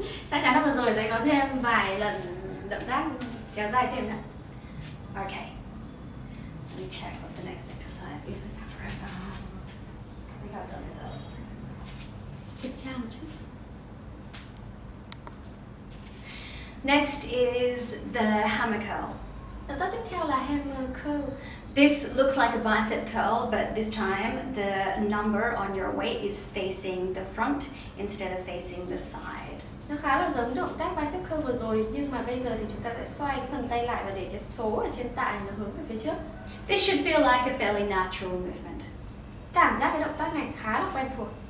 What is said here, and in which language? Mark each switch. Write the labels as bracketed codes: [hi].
[vi] Chắc chắn là vừa rồi sẽ có thêm vài lần động tác kéo dài thêm nữa. [en] Okay, let me check what the next exercise is. I think I've done this earlier. [vi] Kiểm tra một chút. [en] Next is the hammer curl. [vi] Động tác tiếp theo là hammer curl. [en] This looks like a bicep curl, but this time the number on your weight is facing the front instead of facing the side. [vi] Nó khá là giống động tác bicep curl vừa rồi, nhưng mà bây giờ thì chúng ta sẽ xoay cái phần tay lại và để cái số ở trên tạ nó hướng về phía trước. [en] This should feel like a fairly natural movement. [vi] Cảm giác cái động tác này khá là quen thuộc.